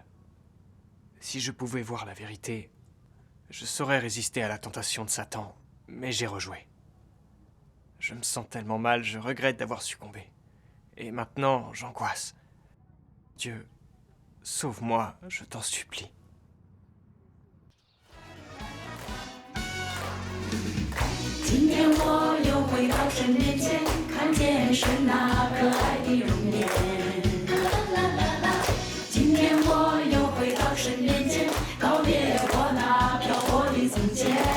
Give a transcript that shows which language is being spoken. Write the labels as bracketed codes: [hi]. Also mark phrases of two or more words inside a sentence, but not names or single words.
[fr] Si je pouvais voir la vérité, je saurais résister à la tentation de Satan, mais j'ai rejoué. Je me sens tellement mal, je regrette d'avoir succombé. Et maintenant, j'angoisse. Dieu, sauve-moi, je t'en supplie. [zh] 今天我又回到神面前，看见神那可爱的容颜。今天我又回到神面前，告别我那漂泊的从前。